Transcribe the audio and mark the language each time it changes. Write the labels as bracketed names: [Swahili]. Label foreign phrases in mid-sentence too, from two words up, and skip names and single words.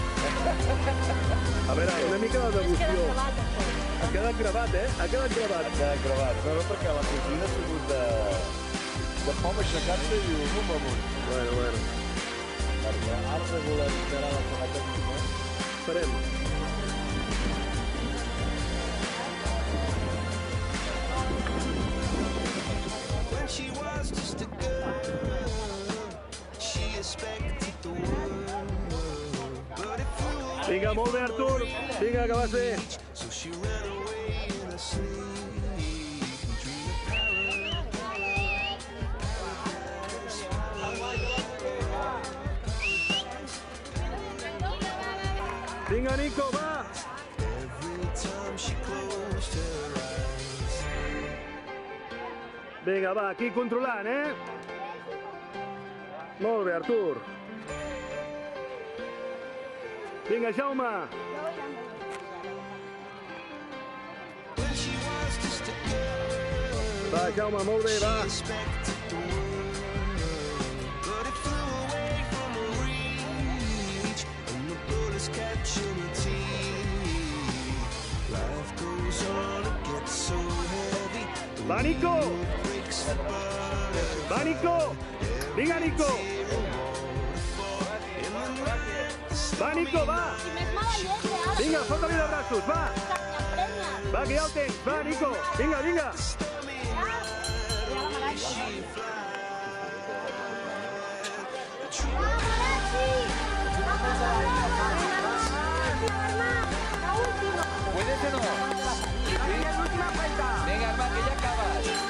[Catalan] A veure, una mica de devoció. Ha quedat gravat, eh? Ha quedat gravat. Ja ha gravat. No, perquè la sortida ha sigut de pom aixecar-se i diu, bum, amunt. Bueno. Perquè ara regularitzarà la zona tècnica. Esperem. [English] She was just a girl. She expected the world. But it flew [Catalan] Vinga, molt bé, Artur. Vinga, que vas bé. [English] so she ran away in a sleep. [Catalan] Vinga, Nico, va. [English] Every time she closed her eyes. [Catalan] Vinga, va, aquí controlant, eh? Molt bé, Artur. Vinga, Jaume. [English] When she was just a girl. [Catalan] Va, Jaume, molt bé, va. [English] Expected the world. But it flew away from her reach. And the bullets catching her teeth. Life goes on, it gets so heavy. [Catalan] Va, Nico. Va, Nico. Vinga, Nico. Va, Nico, va. Si més mala llet, ara. Vinga, fota-li de braços, va. T'emprenyes. Va, que ja el tens. Va, Nico. Vinga, vinga. Ja la Marachi. Va, Marachi. [Spanish] Vamos, la última. ¿Puedes o no? Venga, Armand, que ya acabas.